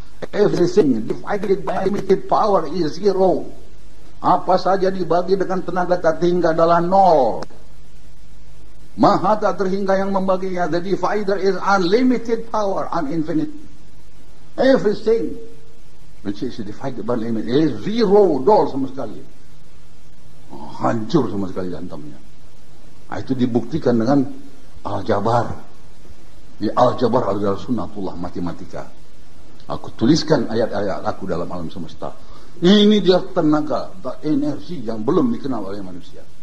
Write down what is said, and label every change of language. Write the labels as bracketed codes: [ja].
[en] Everything divided by limited power is zero. [ms] Apa saja dibagi dengan tenaga tak terhingga adalah nol. Maha tak terhingga yang membaginya. [en] The divider is unlimited power, uninfinite. Everything which is divided by limit is zero, [ms] nol sama sekali. Hancur sama sekali hantamnya. Itu dibuktikan dengan Al-Jabar. Di Al-Jabar adalah sunnatullah matematika. Aku tuliskan ayat-ayat aku dalam alam semesta. Ini dia tenaga, energi yang belum dikenal oleh manusia.